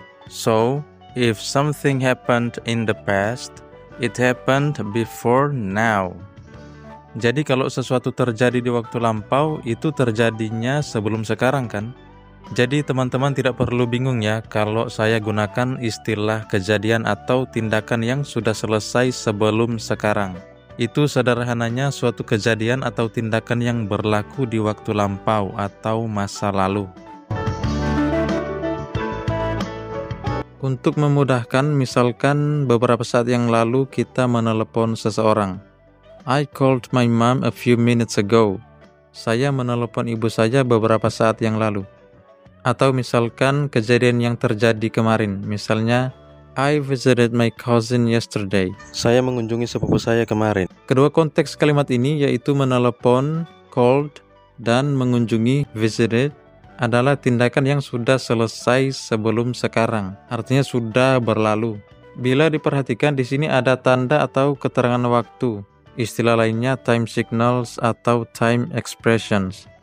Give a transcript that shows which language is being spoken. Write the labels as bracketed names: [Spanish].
[English] So, if something happened in the past, it happened before now. [Indonesian] Jadi kalau sesuatu terjadi di waktu lampau, itu terjadinya sebelum sekarang kan? Jadi teman-teman tidak perlu bingung ya kalau saya gunakan istilah kejadian atau tindakan yang sudah selesai sebelum sekarang. Itu sederhananya suatu kejadian atau tindakan yang berlaku di waktu lampau atau masa lalu. Untuk memudahkan, misalkan beberapa saat yang lalu kita menelepon seseorang. [English] I called my mom a few minutes ago. [Indonesian] Saya menelepon ibu saya beberapa saat yang lalu. Atau misalkan kejadian yang terjadi kemarin. Misalnya, [English] I visited my cousin yesterday. [Indonesian] Saya mengunjungi sepupu saya kemarin. Kedua konteks kalimat ini yaitu menelepon, called, dan mengunjungi, visited, adalah tindakan yang sudah selesai sebelum sekarang, artinya sudah berlalu. Bila diperhatikan di sini ada tanda atau keterangan waktu, istilah lainnya time signals atau time expressions.